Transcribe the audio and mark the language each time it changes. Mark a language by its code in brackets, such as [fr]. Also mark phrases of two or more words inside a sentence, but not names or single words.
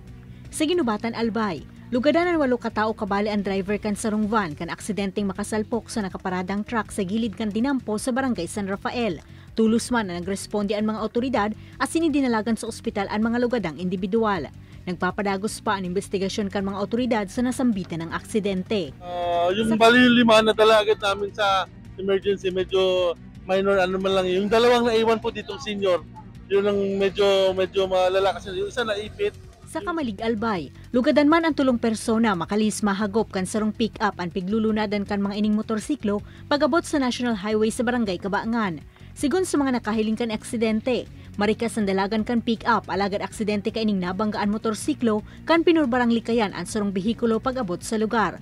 [bik] Sa Ginubatan, Albay, lugadanan 8 katao kabali ang driver kan sarong van kan aksidenteng makasalpok sa nakaparadang truck sa gilid kan Dinampo sa barangay San Rafael. Tulos man na nagresponde ang mga otoridad at sinidinalagan sa ospital ang mga lugadang individual. Nagpapadagos pa ang investigasyon kan mga otoridad sa nasambitan ng aksidente. [tl] Yung bali yung 5 na dala agad namin sa emergency, medyo minor ano man lang. Yung 2 naiwan po ditong senior, yun ang medyo malala kasi yung isa naipit. [bik] Sa Kamalig, Albay, lugadan man ang tulong persona makalis mahagop kan sarong pick-up ang piglulunadan kan mga ining motorsiklo pagabot sa National Highway sa barangay Kabaangan. Sigun sa mga nakahiling kan aksidente, marikas ang dalagan kan pick-up alagad aksidente ka ining nabanggaan motorsiklo kan pinurbarang likayan ang sarong behikulo pag-abot sa lugar.